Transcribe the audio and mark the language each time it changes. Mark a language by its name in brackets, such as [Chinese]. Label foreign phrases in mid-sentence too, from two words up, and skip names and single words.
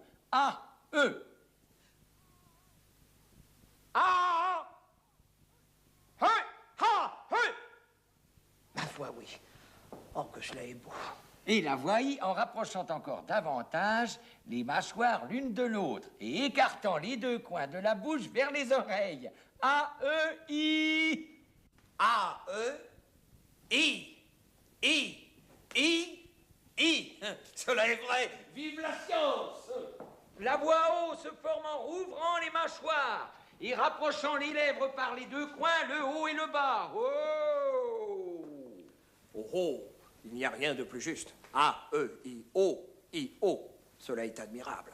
[French] A, E. A, He, Ha, He. Ma foi, oui. Oh, que cela est beau. Et la voix I en rapprochant encore davantage les mâchoires l'une de l'autre et écartant les deux coins de la bouche vers les oreilles. A, E, I. A, E, I, I, I, I. Cela est vrai. Vive la science! La voix O se forme en rouvrant les mâchoires et rapprochant les lèvres par les deux coins, le haut et le bas. Oh! Oh, oh, il n'y a rien de plus juste. A, E, I, O, I, O. Cela est admirable.